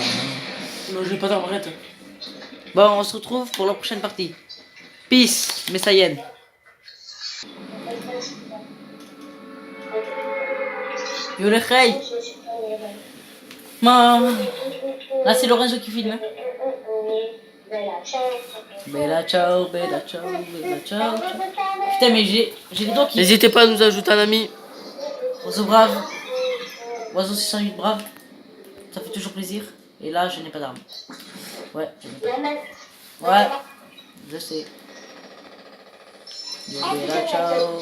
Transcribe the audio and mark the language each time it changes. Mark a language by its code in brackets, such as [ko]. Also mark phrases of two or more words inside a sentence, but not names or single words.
[fr] Non, j'ai pas d'armes, arrête. Bon, on se retrouve pour la prochaine partie. Peace, Messayen. Yo le khay. Là, c'est Lorenzo qui filme. [it] Bella ciao, bella ciao, bella ciao. [fr] Putain, mais j'ai les doigts qui... N'hésitez pas à nous ajouter un ami. Oiseau brave. Oiseau 608 brave. Ça fait toujours plaisir. Et là, je n'ai pas d'armes. Ouais, je n'ai pas d'armes. Ouais, je sais. [it] Bella ciao.